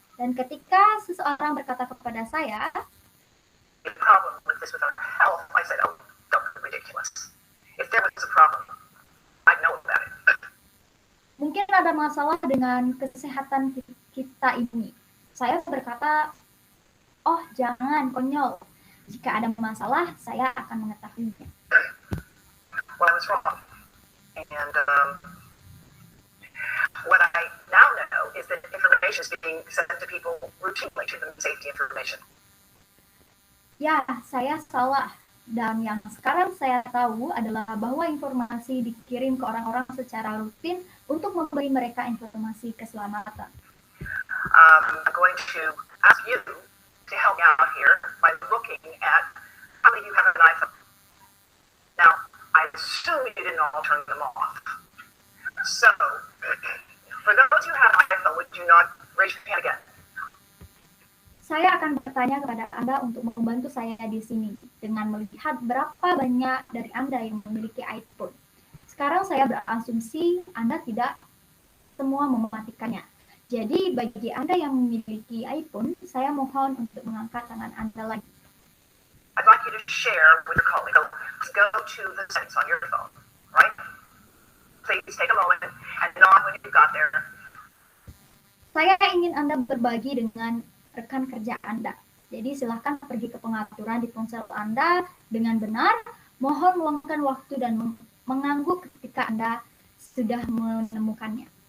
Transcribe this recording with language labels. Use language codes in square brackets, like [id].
[id] Dan ketika seseorang berkata kepada saya, [en] "The problem with this with our health," I said, "Oh, don't be ridiculous. If there was a problem, I'd know about it." [id] Mungkin ada masalah dengan kesehatan kita ini. Saya berkata, oh jangan, konyol. Jika ada masalah, saya akan mengetahuinya. [en] Well, I was wrong. And what I now know is that information is being sent to people routinely, to them safety information. [id] Ya, saya salah. Dan yang sekarang saya tahu adalah bahwa informasi dikirim ke orang-orang secara rutin untuk memberi mereka informasi keselamatan. [en] I'm going to ask you to help me out here by looking at how many of you have an iPhone. Now, I assume you didn't all turn them off. So, for those who have an iPhone, would you not raise your hand again? [id] Saya akan bertanya kepada Anda untuk membantu saya di sini dengan melihat berapa banyak dari Anda yang memiliki iPhone. Sekarang saya berasumsi Anda tidak semua mematikannya. Jadi bagi Anda yang memiliki iPhone, saya mohon untuk mengangkat tangan Anda lagi. [en] I'd like you to share with your colleague. So, go to the settings on your phone, right? Please take a moment and nod when you got there. [id] Saya ingin Anda berbagi dengan rekan kerja Anda. Jadi silahkan pergi ke pengaturan di ponsel Anda dengan benar. Mohon meluangkan waktu dan mengangguk ketika Anda sudah menemukannya.